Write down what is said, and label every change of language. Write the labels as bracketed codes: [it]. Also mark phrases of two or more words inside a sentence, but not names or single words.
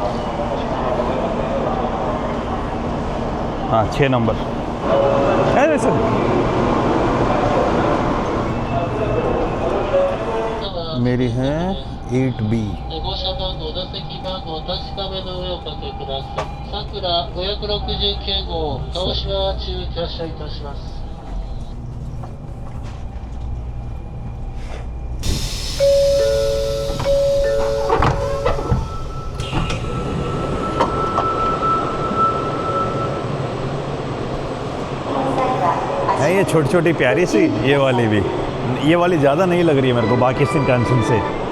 [hi] हाँ 6 नंबर। अरे सर मेरी है 8B। [ja] ご車番号、座席番号、確かめの上おかけください。さくら569号、鹿児島中発車いたします。 [hi] है ये छोटी छोटी प्यारी सी, ये वाली भी, ये वाली ज़्यादा नहीं लग रही है मेरे को बाकी शिनकानसेन से।